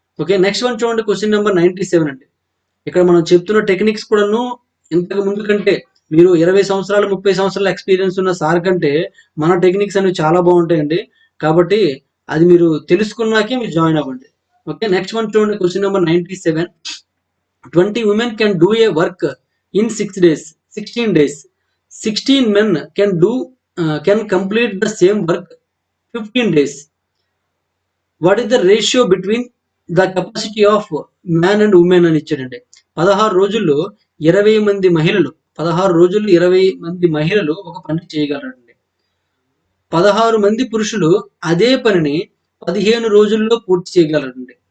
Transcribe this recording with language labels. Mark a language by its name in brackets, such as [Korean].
[Telugu] Okay, next one చూడండి, question number 97 అండి. ఇక్కడ మనం చెప్తున్న టెక్నిక్స్ కూడాను ఇంతకు ముందు కంటే మీరు 20 సంవత్సరాలు 30 సంవత్సరాల ఎక్స్పీరియన్స్ ఉన్న సార్ కంటే మన టెక్నిక్స్ అనేవి చాలా బాగుంటాయండి. కాబట్టి అది మీరు తెలుసుకున్నాకే మీరు జాయిన్ అవ్వండి. ఓకే, నెక్స్ట్ వన్ చూడండి, question number 97. [English] 20 women can do a work in 6 days, 16 days. 16 men can complete the same work 15 days. What is the ratio between the capacity of man and women [Telugu] అని ఇచ్చాడండి. 16 రోజుల్లో 20 మంది మహిళలు 16 రోజుల్లో 20 మంది మహిళలు ఒక పని చేయగలరండి. 16 మంది పురుషులు అదే పనిని 15 రోజుల్లో పూర్తి చేయగలరండి.